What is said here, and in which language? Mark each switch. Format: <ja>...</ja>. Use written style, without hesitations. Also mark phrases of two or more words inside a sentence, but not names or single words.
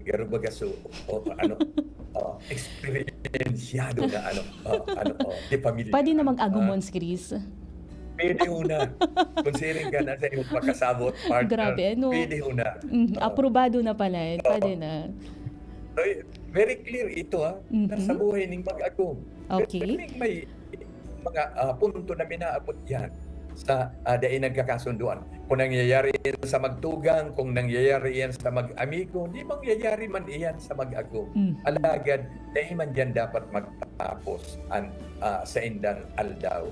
<bik>Garo baga, so, experiensyado na, di pamilya. Pwede na mag-agumons, Chris. Pwede una. Considering ka na sa iyong pagkasabot, partner. Grabe, ano? Pwede una. Aprobado na pala. Pwede na. So,</bik> <en>very clear</en> <bik>ito, ha? Nasa buhay ng mag-agum. Okay. Pero may mga punto na minaabot yan sa dahil nagkakasunduan. Kung nangyayari yan sa magtugang, kung nangyayari yan sa mag-amigo, di mangyayari man iyan sa mag-agum. Alagad, dahil man dyan dapat magtapos sa indang aldaw.</bik>